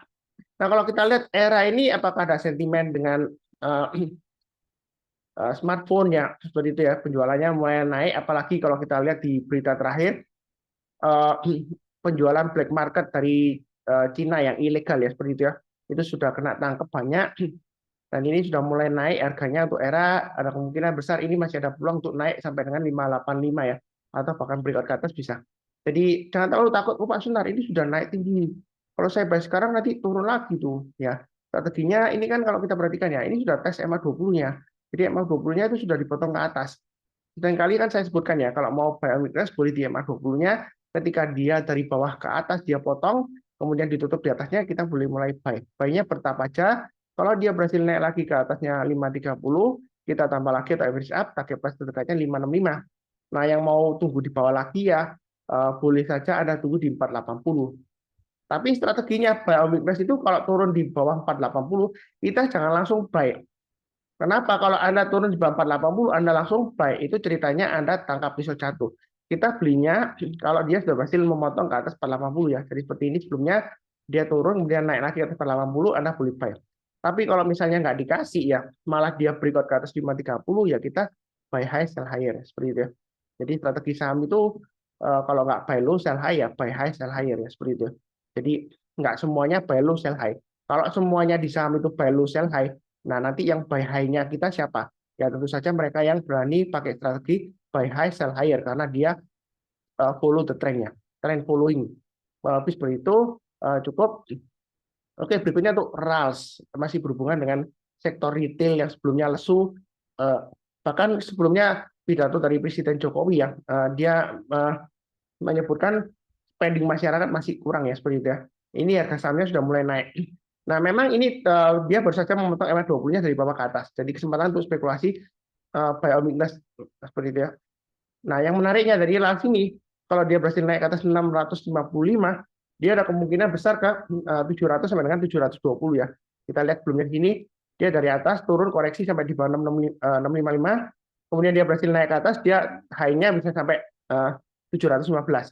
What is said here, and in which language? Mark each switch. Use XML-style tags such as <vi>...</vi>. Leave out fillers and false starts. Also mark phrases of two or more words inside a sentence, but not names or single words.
<id>Nah, kalau kita lihat ERA ini apakah ada sentimen dengan uh, smartphone ya seperti itu ya, penjualannya mulai naik, apalagi kalau kita lihat di berita terakhir uh, penjualan</id> <en>black market</en> <id>dari Cina yang ilegal ya seperti itu ya, itu sudah kena tangkap banyak dan ini sudah mulai naik harganya untuk era, ada kemungkinan besar ini masih ada peluang untuk naik sampai dengan 585 ya, atau bahkan breakout ke atas bisa. Jadi jangan terlalu takut, oh Pak Sunar ini sudah naik tinggi, kalau saya buy sekarang nanti turun lagi tuh ya. Strateginya ini kan kalau kita perhatikan ya, ini sudah tes MA20-nya, jadi MA20-nya itu sudah dipotong ke atas. Dan kali kan saya sebutkan ya, kalau mau</id> <en>buy on weakness</en> <id>boleh di MA20-nya, ketika dia dari bawah ke atas dia potong, kemudian ditutup di atasnya, kita boleh mulai buy. Buy-nya bertahap aja, kalau dia berhasil naik lagi ke atasnya 530, kita tambah lagi atau</id> <en>average up, target price</en> <id>terdekatnya 565. Nah, yang mau tunggu di bawah lagi ya, boleh saja ada tunggu di 480. Tapi strateginya</id> <en>buy on weakness</en> <id>itu kalau turun di bawah 480, kita jangan langsung buy. Kenapa? Kalau Anda turun di bawah 480, Anda langsung buy. Itu ceritanya Anda tangkap pisau jatuh. Kita belinya kalau dia sudah berhasil memotong ke atas 480 ya. Jadi seperti ini sebelumnya dia turun, kemudian naik lagi ke atas 480, Anda boleh buy. Tapi kalau misalnya nggak dikasih ya, malah dia breakout ke atas 530, ya kita</id> <en>buy high, sell higher.</en> <id>Seperti itu ya. Jadi strategi saham itu kalau nggak</id> <en>buy low, sell high</en> <id>ya,</id> <en>buy high, sell higher</en> <id>ya. Seperti itu. Jadi nggak semuanya</id> <en>buy low sell high.</en> <id>Kalau semuanya di saham itu</id> <en>buy low sell high,</en> <id>nah nanti yang</id> <en>buy high-</en> <id>nya kita siapa? Ya tentu saja mereka yang berani pakai strategi</id> <en>buy high sell higher</en> <id>karena dia</id> <en>follow the trend-</en> <id>nya,</id> <en>trend following.</en> <id>Lebih seperti itu cukup. Oke, berikutnya untuk RALS, masih berhubungan dengan sektor retail yang sebelumnya lesu, eh, bahkan sebelumnya pidato dari Presiden Jokowi ya, dia menyebutkan spending masyarakat masih kurang ya seperti itu ya. Ini harga sahamnya sudah mulai naik. Nah, memang ini dia baru saja memotong MA20-nya dari bawah ke atas. Jadi kesempatan untuk spekulasi</id> <en>buy on weakness</en> <id>seperti itu ya. Nah, yang menariknya dari RALS ini, kalau dia berhasil naik ke atas 655, dia ada kemungkinan besar ke 700 sampai dengan 720 ya. Kita lihat sebelumnya sini, dia dari atas turun koreksi sampai di bawah 655, kemudian dia berhasil naik ke atas, dia high-nya bisa sampai 715.</id>